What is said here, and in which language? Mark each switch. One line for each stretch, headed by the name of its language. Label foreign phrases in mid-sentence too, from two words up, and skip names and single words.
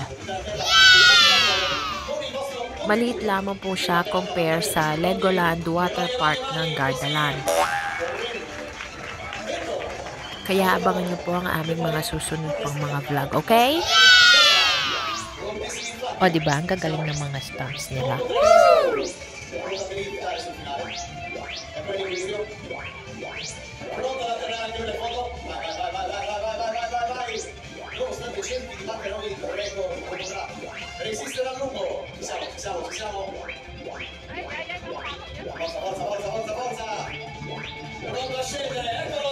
Filipino: Maliit lamang po siya compare sa Legoland Water Park ng Gardaland. Kaya abangan niyo po ang aming mga susunod pang mga vlog, okay? O, diba? Ang gagaling ng mga stars nila.
Italian: Resiste a lungo. Siamo. Forza. Pronto a scendere, eccolo!